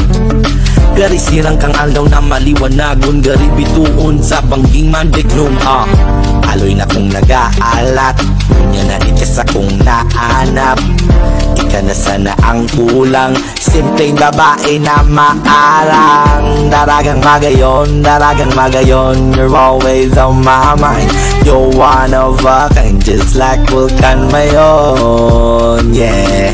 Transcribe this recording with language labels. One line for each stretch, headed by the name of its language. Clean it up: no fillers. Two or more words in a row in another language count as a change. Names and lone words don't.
Bikol: Gari sirang kang aldaw na maliwanagon, gari bituon sa bangging mandiklong. Aloy na kong nag-aalat, kunya na ikas akong naanap. Ika na sana ang kulang, simpleng babae na maarang. Daragang magayon,
English: you're always on my mind. You're one of a kind, just like Vulcan Mayon, yeah.